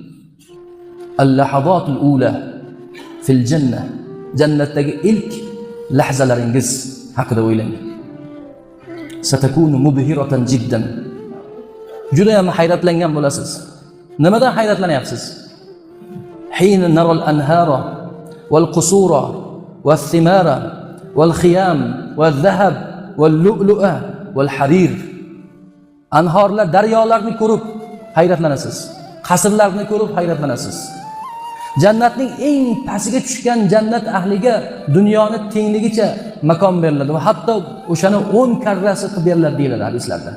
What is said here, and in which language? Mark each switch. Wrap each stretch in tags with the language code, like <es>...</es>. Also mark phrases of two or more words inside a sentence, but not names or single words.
<ar>اللحظة الأولى في الجنة.</ar> <uz>Jannatdagi ilk lahzalaringiz haqida o'ylang.</uz> <ar>ستكون مبهرة جداً.</ar> <uz>Juda ham hayratlangan bo'lasiz. Nimadan hayratlanyapsiz?</uz> <ar>حين ترى الأنهار والقصور والثمار والخيام والذهب واللؤلؤ والحرير.</ar> <uz>Anhorlar, daryolarni ko'rib hayratlanasiz. Qasrlarni ko'rib hayratlanasiz. Jannatning eng pastiga tushgan jannat ahliga dunyoni tengligicha makon beriladi va hatto o'shani 10 karrasi qilib beriladi deyiladi hadislarda.</uz>